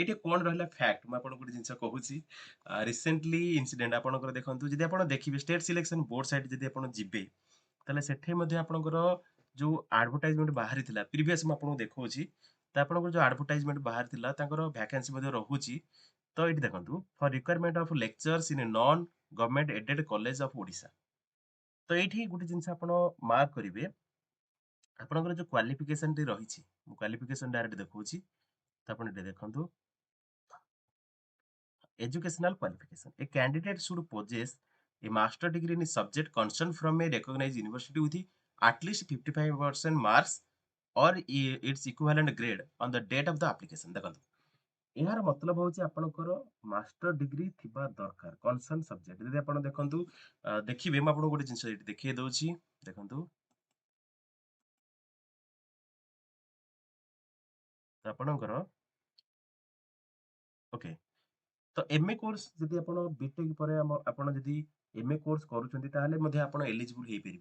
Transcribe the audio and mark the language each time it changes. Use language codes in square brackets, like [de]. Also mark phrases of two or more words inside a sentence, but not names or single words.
[or] ଏଠି କଣ ରହିଲା ଫ୍ୟାକ୍ଟ ମୁଁ ଆପଣଙ୍କୁ ଗୋଟେ ଜିନିଷ କହୁଛି [en] recently incident [or] ଆପଣଙ୍କର ଦେଖନ୍ତୁ ଯଦି ଆପଣ ଦେଖିବେ [en] state selection board site [or] ଯଦି ଆପଣ ଯିବେ ତାହେଲେ ସେଠି ମଧ୍ୟ ଆପଣଙ୍କର ଯୋଉ ଆଡଭର୍ଟାଇଜମେଣ୍ଟ ବାହାରିଥିଲା ପ୍ରିଭିୟସ ମୁଁ ଆପଣଙ୍କୁ ଦେଖଉଛି ତ ଆପଣଙ୍କର ଯୋଉ ଆଡଭର୍ଟାଇଜମେଣ୍ଟ ବାହାରିଥିଲା ତାଙ୍କର ଭ୍ୟାକାନ୍ସି ମଧ୍ୟ ରହୁଛି। ତ ଏଇଠି ଦେଖନ୍ତୁ [en] for recruitment of lecturers in non government aided college of Odisha. [or] ତ ଏଇଠି ଗୋଟେ ଜିନିଷ ଆପଣ ମାର୍କ କରିବେ ଆପଣଙ୍କର ଯୋଉ କ୍ୱାଲିଫିକେସନ ଟି ରହିଛି ମୁଁ କ୍ୱାଲିଫିକେସନ ଡାଇରେକ୍ଟ ଦେଖଉଛି ତ ଆପଣ ଏଠି ଦେଖନ୍ତୁ [en] educational qualification. A candidate should possess a master degree in a subject concerned from a recognized university with at least 55% marks or its equivalent grade on the date of the application। [or] ଦେଖନ୍ତୁ ଏହାର ମତଲବ ହଉଛି ଆପଣଙ୍କର [en] master degree [or] ଥିବା ଦରକାର [en] concern subject [or] ଯଦି ଆପଣ ଦେଖନ୍ତୁ ଦେଖିବେ ମୁଁ ଆପଣଙ୍କୁ ଗୋଟେ ଜିନିଷ ଏଠି ଦେଖେଇ ଦଉଛି ଦେଖନ୍ତୁ ତ ଆପଣଙ୍କର ଓକେ ତ [en] MA course [or] ଯଦି ଆପଣ ବିଟେକ୍ ପରେ ଆପଣ ଯଦି [en] MA course [or] କରୁଛନ୍ତି ତାହେଲେ ମଧ୍ୟ ଆପଣ ଏଲିଜିବୁଲ ହେଇପାରିବେ।